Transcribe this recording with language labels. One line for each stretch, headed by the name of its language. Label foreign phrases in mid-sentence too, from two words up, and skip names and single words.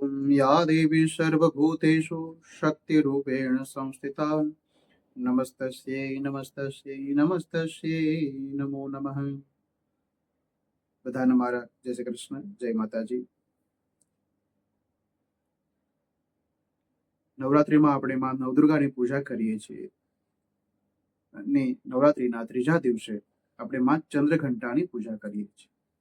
Sanskrit: या देवी सर्वभूतेषु शक्तिरूपेण संस्थिता नमस्तस्यै नमस्तस्यै नमस्तस्यै नमो नमः।
Gujarati: બધાને મારા જય શ્રી કૃષ્ણ, જય માતાજી। નવરાત્રિમાં આપણે માં નવદુર્ગાની પૂજા કરીએ છીએ અને નવરાત્રિના ત્રીજા દિવસે આપણે માં ચંદ્રઘંટાની પૂજા કરીએ છીએ।